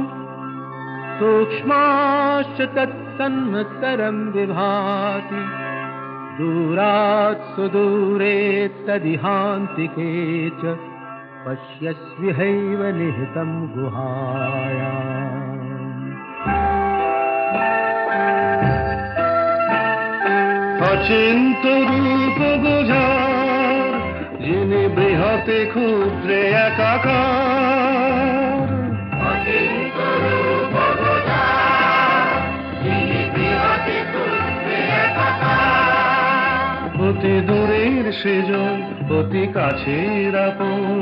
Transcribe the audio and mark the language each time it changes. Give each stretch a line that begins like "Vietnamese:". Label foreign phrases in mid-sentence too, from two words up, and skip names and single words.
Sanskrit: सूक्ष्माश्च तत्सन्मत्तरं विभाति दूरात् सुदूरे तदिहान्तिके च पश्यस्विहैव निहितं गुहायाम्।
Bangla: অচিন্ত রূপ গোঝার যিনি বৃহতে ক্ষুদ্রে একাকার, অচিন্ত রূপ গোঝার যিনি বৃহতে ক্ষুদ্রে একাকার, অতি দূরের সেজন অতি কাছের আপন,